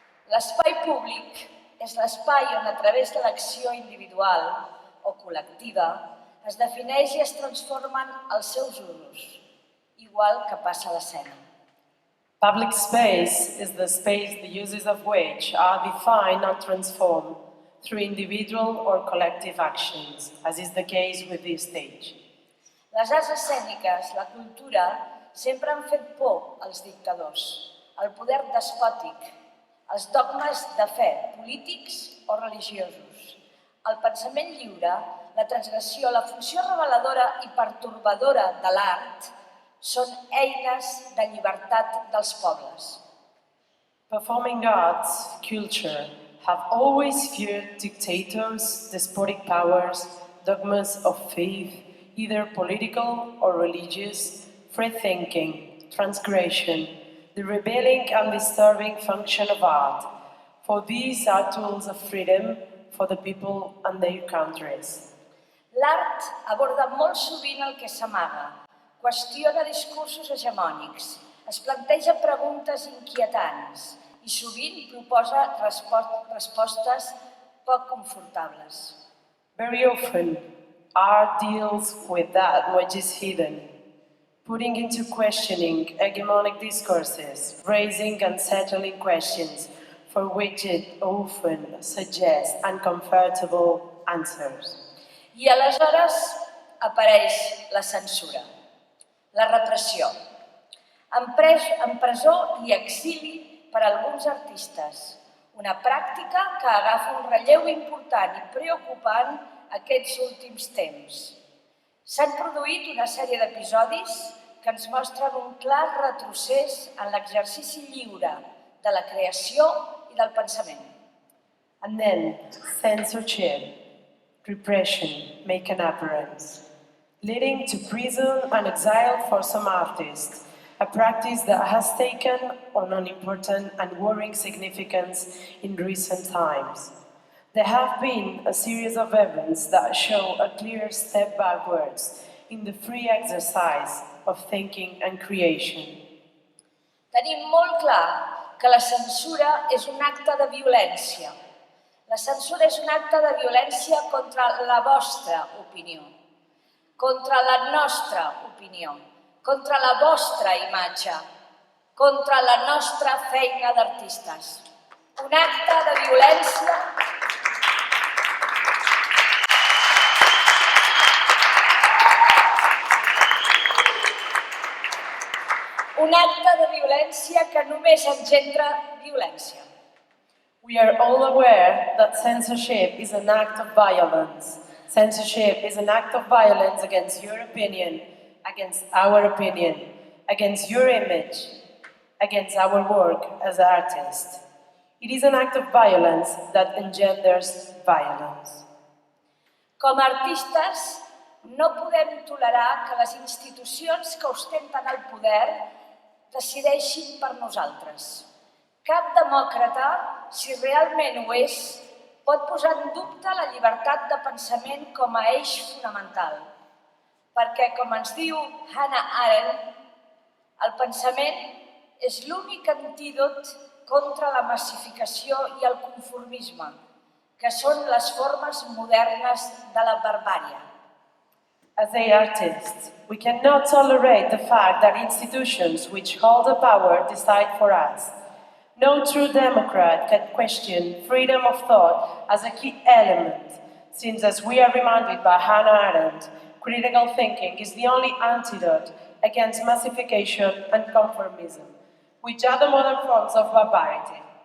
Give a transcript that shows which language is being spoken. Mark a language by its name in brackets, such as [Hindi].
[Catalan] L'espai públic és l'espai on, a través de l'acció individual o col·lectiva, es defineix i es transformen els seus usos, igual que passa a l'escena. [English] Public space is the space the uses of which are defined and transformed through individual or collective actions, as is the case with this stage. [Catalan] Les arts escèniques, la cultura, sempre han fet por als dictadors, al poder despòtic, als dogmes de fe polítics o religiosos, al pensament lliure, la transgressió, la funció reveladora i pertorbadora de l'art són eines de llibertat dels pobles. [English] Performing arts, culture, have always feared dictators, despotic powers, dogmas of faith, either political or religious, free thinking, transgression, the rebelling and disturbing function of art, for these are tools of freedom for the people and their countries. [Catalan] L'art aborda molt sovint el que s'amaga, qüestiona discursos hegemònics, es planteja preguntes inquietants i sovint proposa respostes poc confortables. [English] Very often, art deals with that which is hidden, putting into questioning hegemonic discourses, raising and settling questions for which it often suggests uncomfortable answers. [Catalan] I aleshores apareix la censura, la repressió, en presó i exili per a alguns artistes, una pràctica que agafa un relleu important i preocupant aquests últims temps. S'han produït una sèrie d'episodis que ens mostren un clar retrocés en l'exercici lliure de la creació i del pensament. [English] And then, censorship, repression make an appearance, leading to prison and exile for some artists, a practice that has taken on an important and worrying significance in recent times. There have been a series of events that show a clear step backwards in the free exercise of thinking and creation. [Catalan] Tenim molt clar que la censura és un acte de violència. La censura és un acte de violència contra la vostra opinió, contra la nostra opinió, contra la vostra imatge, contra la nostra feina d'artistes. Un acte de violència que només engendra violència. [English] We are all aware that censorship is an act of violence. Censorship is an act of violence against your opinion, against our opinion, against your image, against our work as artists. It is an act of violence that engenders violence. [Catalan] Com a artistes, no podem tolerar que les institucions que ostenten el poder decideixin per nosaltres. Cap demòcrata, si realment ho és, pot posar en dubte la llibertat de pensament com a eix fonamental. Perquè, com ens diu Hannah Arendt, el pensament és l'únic antídot contra la massificació i el conformisme, que són les formes modernes de la barbària. [English] As artists, we cannot tolerate the fact that institutions which hold the power decide for us. No true democrat can question freedom of thought as a key element, since, as we are reminded by Hannah Arendt, critical thinking is the only antidote against massification and conformism, which are the modern forms of barbarity.